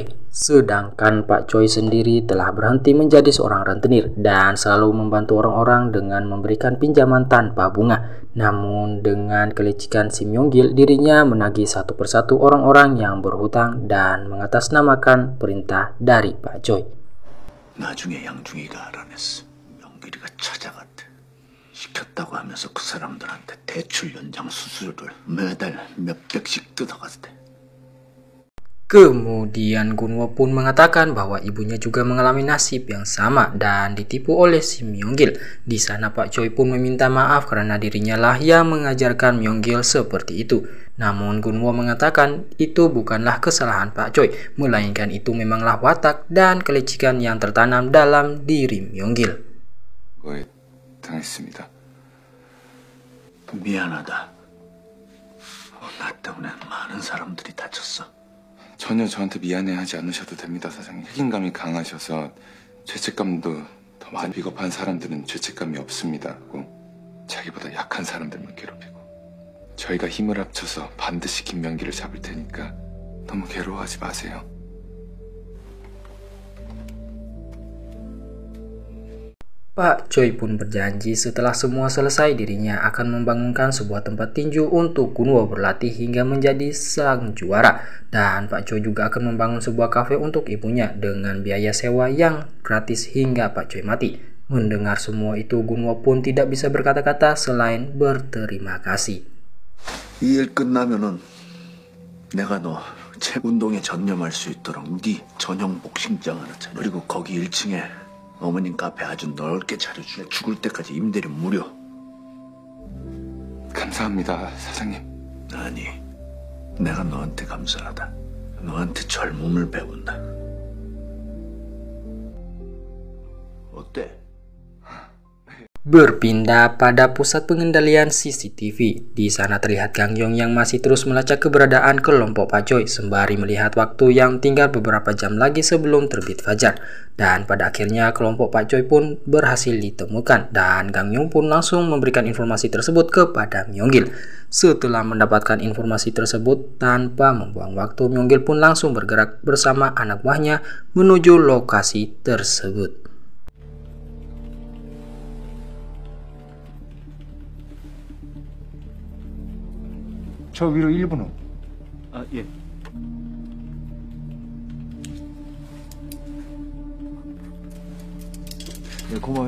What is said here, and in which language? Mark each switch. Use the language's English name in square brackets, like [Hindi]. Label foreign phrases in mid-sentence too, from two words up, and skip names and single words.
[Indonesian] Sedangkan Pak Choi sendiri telah berhenti menjadi seorang rentenir dan selalu membantu orang-orang dengan memberikan pinjaman tanpa bunga. Namun dengan kelicikan si Myung-gil, dirinya menagih satu persatu orang-orang yang berhutang dan mengatasnamakan perintah dari Pak Choi. [Korean] 나중에 양중이가 알아냈어. 명길이가 찾아갔대. 시켰다고 하면서 그 사람들한테 대출 연장 수수료를 매달 몇백씩 뜯어갔대. [Indonesian] Kemudian Gunwo pun mengatakan bahwa ibunya juga mengalami nasib yang sama dan ditipu oleh si Myung-gil. Di sana Pak Choi pun meminta maaf karena dirinya lah yang mengajarkan Myung-gil seperti itu. Namun Gunwo mengatakan itu bukanlah kesalahan Pak Choi, melainkan itu memanglah watak dan kelicikan yang tertanam dalam diri Myung-gil. [Korean] 거에 당했습니다. 미안하다. 나 때문에 많은 사람들이 다쳤어. 전혀 저한테 미안해하지 않으셔도 됩니다, 사장님. 책임감이 강하셔서 죄책감도 더 많이. 비겁한 사람들은 죄책감이 없습니다. 자기보다 약한 사람들만 괴롭히고. 저희가 힘을 합쳐서 반드시 김명기를 잡을 테니까 너무 괴로워하지 마세요. [Indonesian] Pak Choi pun berjanji setelah semua selesai dirinya akan membangunkan sebuah tempat tinju untuk Gunwo berlatih hingga menjadi sang juara. Dan Pak Choi juga akan membangun sebuah kafe untuk ibunya dengan biaya sewa yang gratis hingga Pak Choi mati. Mendengar semua itu, Gunwo pun tidak bisa berkata-kata selain berterima kasih. [Korean] 이 일 끝나면은 내가 너 책 운동에 전념할 수 있도록 네 전용 복싱장 하나 차려. 그리고 거기 1층에 어머님 카페 아주 넓게 차려주래. 죽을 때까지 임대료 무료. 감사합니다, 사장님. 아니, 내가 너한테 감사하다. 너한테 젊음을 배운다. 어때? [Indonesian] Berpindah pada pusat pengendalian CCTV. Di sana terlihat Kang Yong yang masih terus melacak keberadaan kelompok Pak Choi sembari melihat waktu yang tinggal beberapa jam lagi sebelum terbit fajar. Dan pada akhirnya kelompok Pak Choi pun berhasil ditemukan dan Kang Yong pun langsung memberikan informasi tersebut kepada Myung-gil. Setelah mendapatkan informasi tersebut, tanpa membuang waktu, Myung-gil pun langsung bergerak bersama anak buahnya menuju lokasi tersebut. [Korean] 저 위로 1분 후. 아, 예. 네, 고마워요.